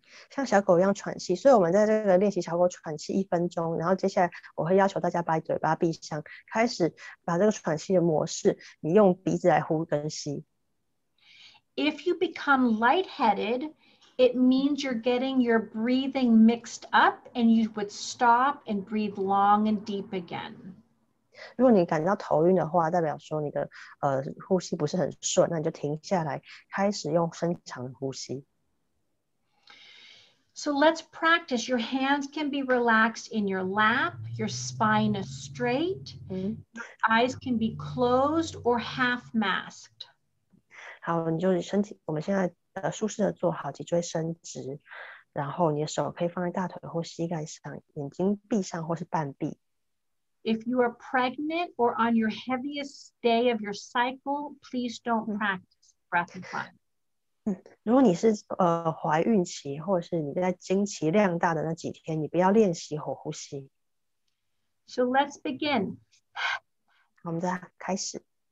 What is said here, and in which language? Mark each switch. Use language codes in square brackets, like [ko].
[zh] 像小狗一样喘气，所以我们在这个练习小狗喘气1分钟，然后接下来我会要求大家把嘴巴闭上，开始把这个喘气的模式，你用鼻子来呼跟吸。 [en] If you become lightheaded, it means you're getting your breathing mixed up and you would stop and breathe long and deep again. [zh] 如果你感到头晕的话，代表说你的呼吸不是很顺，那你就停下来，开始用深长的呼吸。 [en] So let's practice. Your hands can be relaxed in your lap. Your spine is straight. Your eyes can be closed or half masked. [zh] 好，你就我们现在舒适的坐好，脊椎伸直，然后你的手可以放在大腿或膝盖上，眼睛闭上或是半闭。 [en] If you are pregnant or on your heaviest day of your cycle, please don't practice breath of fire. [zh] 如果你是怀孕期或者是你在经期量大的那几天，你不要练习火呼吸。 [en] So let's begin. [zh] 我们再开始。